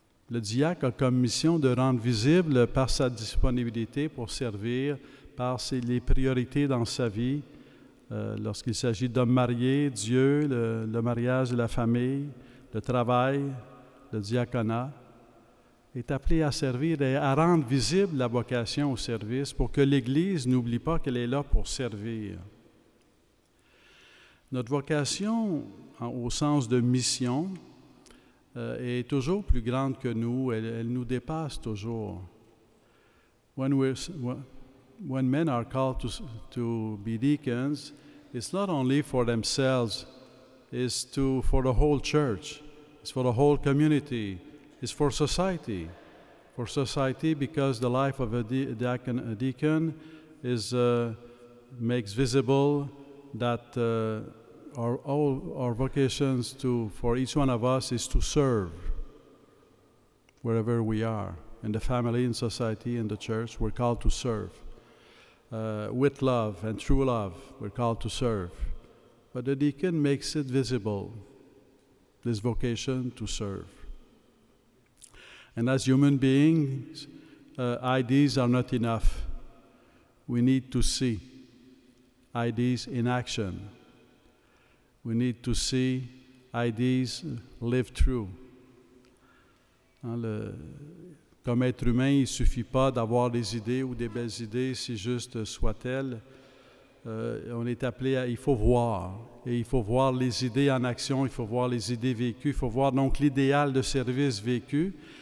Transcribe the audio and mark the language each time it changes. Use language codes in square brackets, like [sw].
[fr] Le diacre a comme mission de rendre visible par sa disponibilité pour servir, par les priorités dans sa vie, lorsqu'il s'agit d'hommes mariés, Dieu, le mariage de la famille, le travail, le diaconat, est appelé à servir et à rendre visible la vocation au service pour que l'Église n'oublie pas qu'elle est là pour servir. Notre vocation, au sens de mission, est toujours plus grande que nous, elle nous dépasse toujours. [en] When men are called to be deacons, it's not only for themselves, it's for the whole church, it's for the whole community, it's for society. For society, because the life of a deacon makes visible that our vocations for each one of us is to serve wherever we are. In the family, in society, in the church, we're called to serve. With love and true love, we're called to serve. But the deacon makes it visible, this vocation to serve. And as human beings, ideas are not enough. We need to see ideas in action. We need to see ideas lived through. [fr] Comme être humain, il ne suffit pas d'avoir des idées ou des belles idées, si juste soient-elles. On est appelé il faut voir. Et il faut voir les idées en action, il faut voir les idées vécues, il faut voir donc l'idéal de service vécu.